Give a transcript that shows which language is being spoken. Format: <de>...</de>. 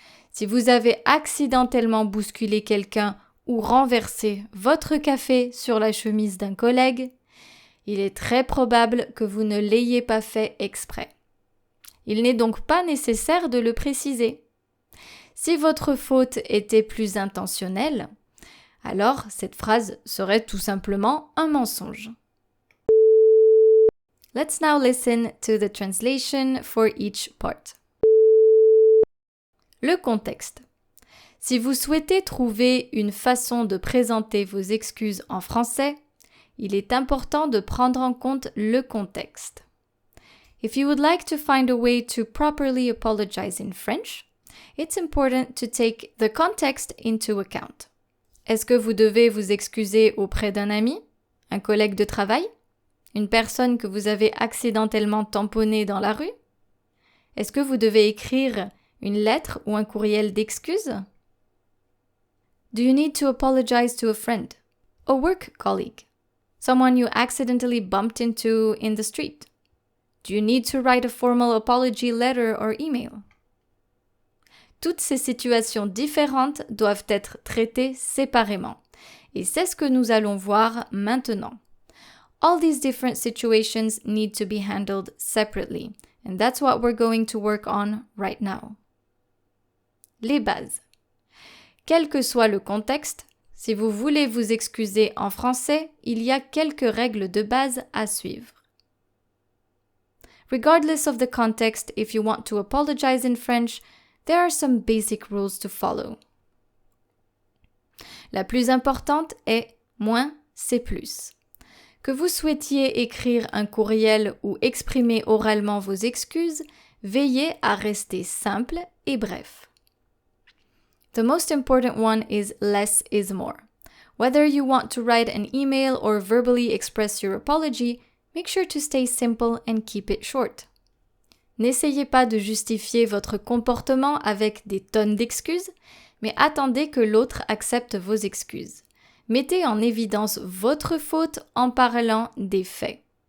<fr>Si vous avez accidentellement bousculé quelqu'un ou renversé votre café sur la chemise d'un collègue, il est très probable que vous ne l'ayez pas fait exprès. Il n'est donc pas nécessaire de le préciser. Si votre faute était plus intentionnelle, alors cette phrase serait tout simplement un mensonge.</fr> <en>Let's now listen to the translation for each part.</en> <fr>Le contexte. Si vous souhaitez trouver une façon de présenter vos excuses en français, il est important de prendre en compte le contexte.</fr> <en>If you would like to find a way to properly apologize in French, it's important to take the context into account.</en> <fr>Est-ce que vous devez vous excuser auprès d'un ami, un collègue de travail, une personne que vous avez accidentellement tamponnée dans la rue? Est-ce que vous devez écrire Une lettre ou un courriel d'excuses?</fr> <en>Do you need to apologize to a friend? A work colleague? Someone you accidentally bumped into in the street? Do you need to write a formal apology letter or email?</en> <fr>Toutes ces situations différentes doivent être traitées séparément. Et c'est ce que nous allons voir maintenant.</fr> <en>All these different situations need to be handled separately. And that's what we're going to work on right now.</en> <fr>Les bases. Quel que soit le contexte, si vous voulez vous excuser en français, il y a quelques règles de base à suivre.</fr> <en>Regardless of the context, if you want to apologize in French, there are some basic rules to follow.</en> <fr>La plus importante est moins, c'est plus. Que vous souhaitiez écrire un courriel ou exprimer oralement vos excuses, veillez à rester simple et bref.</fr> <en>The most important one is less is more. Whether you want to write an email or verbally express your apology, make sure to stay simple and keep it short.</en> <fr>N'essayez pas de justifier votre comportement avec des tonnes d'excuses, mais attendez que l'autre accepte vos excuses. Mettez en évidence votre faute en parlant des faits.</fr>